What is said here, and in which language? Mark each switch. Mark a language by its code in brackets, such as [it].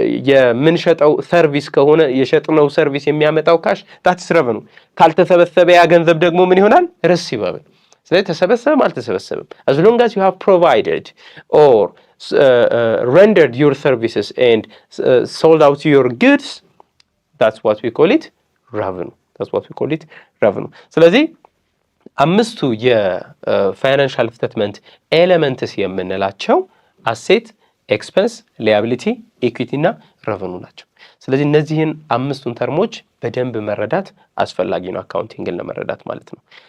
[am] የምንሸጠው ሰርቪስ ከሆነ የሸጥነው ሰርቪስ የሚያመጣው ካሽ [en] that is revenue. [am] ካልተሰበሰበ ያ ገንዘብ ደግሞ ምን ይሆናል? [en] receivable. [am] ስለዚህ ተሰበሰበም አልተሰበሰበም [en] as long as you have provided or rendered your services and sold out your goods, that's what we call it revenue. That's what we call it revenue. [am] ስለዚህ አምስቱ የፋይናንሻል ስቴትመንት ኤሌመንትስ የምንላቸው አሴት፣ ኤክስፐንስ፣ ሊያቢሊቲ፣ ኢኩዊቲ እና ረቨኑ ናቸው። ስለዚህ እነዚህን አምስቱን ተርሞች በደንብ መረዳት አስፈላጊ ነው አካውንቲንግን ለመረዳት ማለት ነው።